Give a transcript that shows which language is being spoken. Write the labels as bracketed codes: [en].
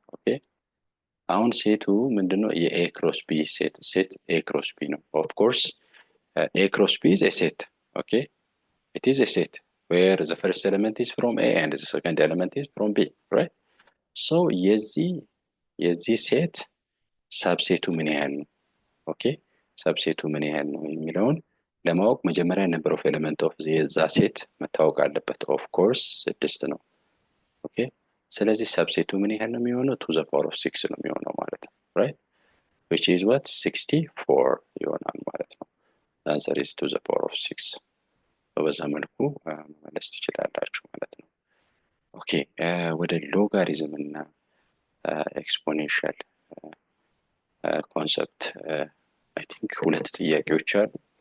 [am] okay, አሁን ሴቱ ምንድነው? የA cross B ሴት A cross B ነው። [en] of course A cross B is a set. okay, it is a set where the first element is from A and the second element is from B, right? [am] so የዚህ ሴት ሰብሴቱ ምን ያህል ነው? okay, ሰብሴቱ ምን ያህል ነው የሚለውን ለማወቅ መጀመሪያ [en] number of element of [am] የዛ ሴት መታወቅ አለበት። [en] of course [am] 6 ነው። okay, ስለዚህ ሰብሴቱ ምን ያህል ነው የሚሆነው? [en] to the power of 6 [am] ነው የሚሆነው ማለት ነው፣ [en] right? which is what? [am] 64 ይሆናል ማለት ነው። [en] the answer is to the power of 6. [am] በዛ መልኩ መመለስ ትችላላችሁ ማለት ነው። ኦኬ ወደ ሎጋሪዝም እና ኤክስፖኔንሻል ኮንሰፕት [en] አይ ቲንክ [am] ሁለት ጥያቄዎች አሉ።